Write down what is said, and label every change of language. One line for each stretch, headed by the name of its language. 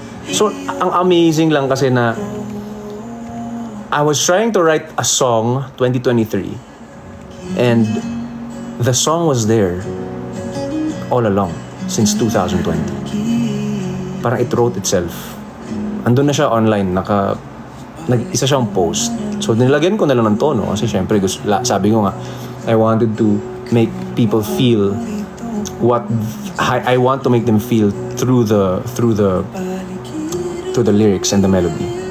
English: So
Filipino: ang amazing lang kasi na
English: I was trying to write a song 2023 and the song was there all along since 2020.
Filipino: Parang
English: it wrote itself.
Filipino: Andun na siya online, nag-isa siyang post.
English: So
Filipino: nilagyan ko na lang ng tono kasi syempre sabi ko nga
English: I wanted to make people feel what I want to make them feel through the lyrics and the melody.